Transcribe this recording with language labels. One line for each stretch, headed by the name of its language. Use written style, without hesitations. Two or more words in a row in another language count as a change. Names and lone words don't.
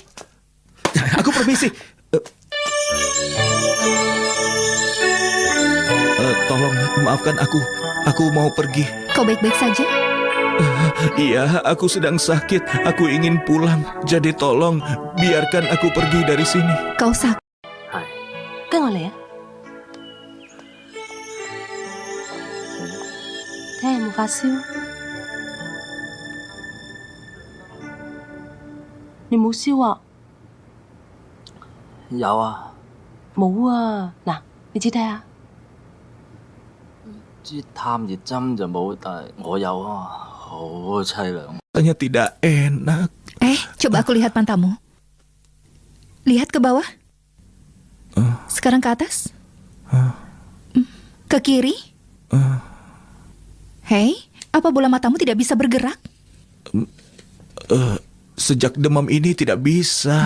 Indonesian: Aku permisi. Tolong maafkan aku. Aku mau pergi. Kau baik-baik saja? Iya, aku sedang sakit. Aku ingin pulang. Jadi tolong biarkan aku pergi dari sini. Kau sakit.
Cantonese: 跟我嚟啊！睇下有冇發燒。你冇燒啊？有啊，冇啊！嗱，你指睇下。支探熱針就冇，但係我有啊，好凄涼。
Indonesian: Rasanya tidak enak. Coba aku lihat pantamu. Lihat ke bawah. Sekarang ke atas. Ke kiri. Hei, apa bola matamu tidak bisa bergerak? Sejak demam ini tidak bisa.